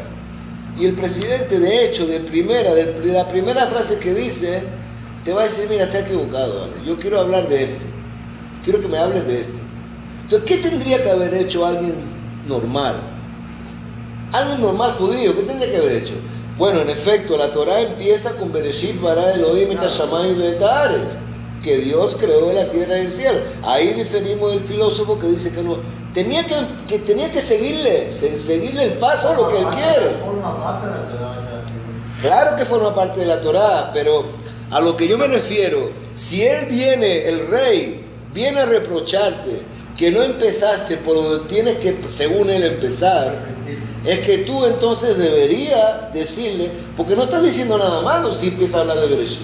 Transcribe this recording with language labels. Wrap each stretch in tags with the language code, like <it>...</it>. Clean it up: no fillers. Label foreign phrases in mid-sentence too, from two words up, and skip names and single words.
<es>Y el presidente, de hecho, de la primera frase que dice, te va a decir: mira, está equivocado, ¿vale? Yo quiero hablar de esto. Quiero que me hables de esto. Entonces, ¿qué tendría que haber hecho alguien normal? Alguien normal judío, ¿qué tendría que haber hecho? Bueno, en efecto, la Torah empieza con</es> <he>בראשית ברא אלוהים את השמים ואת הארץ,</he> <es>que Dios creó la tierra y el cielo. Ahí diferimos del filósofo que dice que no. Tenía que seguirle el paso a lo que él quiere. Claro que forma parte de la Torah, pero a lo que yo me refiero, si el rey viene a reprocharte que no empezaste por donde tienes que, según él, empezar, es que tú entonces deberías decirle, porque no estás diciendo nada malo si empiezas a hablar de Bereshit.</es>